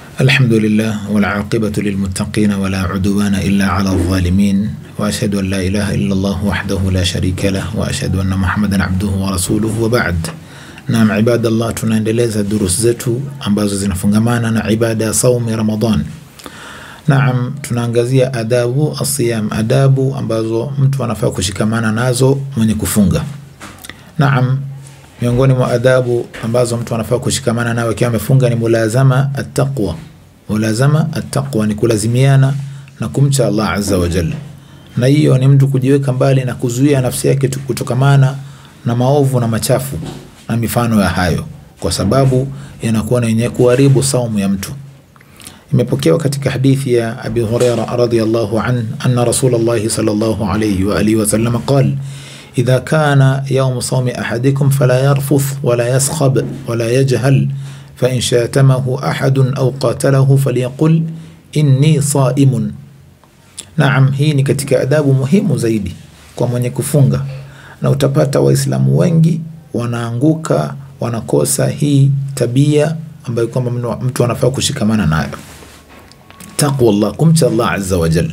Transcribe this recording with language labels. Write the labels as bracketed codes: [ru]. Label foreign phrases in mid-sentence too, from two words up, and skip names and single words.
[ar] الحمد لله والعاقبة للمتقين ولا عدوان إلا على الظالمين وأشهد أن لا إله إلا الله وحده لا شريك له وأشهد أن محمدا عبده ورسوله وبعد. نعم عباد الله, [sw] tunaendeleza durus zetu ambazo zinafungamana na ibada ya saumi Ramadhan. Naam, tunaangazia adabu asiyam, adabu ambazo mtu anafaa kushikamana nazo mwenye kufunga. Naam, miongoni mwa adabu ambazo mtu anafaa kushikamana nayo akiwa amefunga ni [ar] ملازمة التقوى. ملازمة التقوى [sw] ni kulazimiana na kumcha Allah [ar] عز وجل. [sw] Na hiyo ni mtu kujiweka mbali na kuzuia nafsi yake kutokamana na maovu na machafu na mifano ya hayo, kwa sababu yanakuwa yenye kuharibu saumu ya mtu. Imepokewa katika hadithi ya [ar] Abi Hurairah رضي الله عنه أن رسول الله صلى الله عليه وعلى آله وسلم قال: إذا كان يوم صوم أحدكم فلا يرفث ولا يسخب ولا يجهل فإن شاتمه أحد أو قاتله فليقل إني صائم. [sw] Naam, hii ni katika adabu muhimu zaidi kwa mwenye kufunga, na utapata waislamu wengi wanaanguka, wanakosa hii tabia ambayo kwamba mtu anafaa kushikamana nayo. [ar] تقوى الله, [sw] kumcha Allah [ar] عز وجل.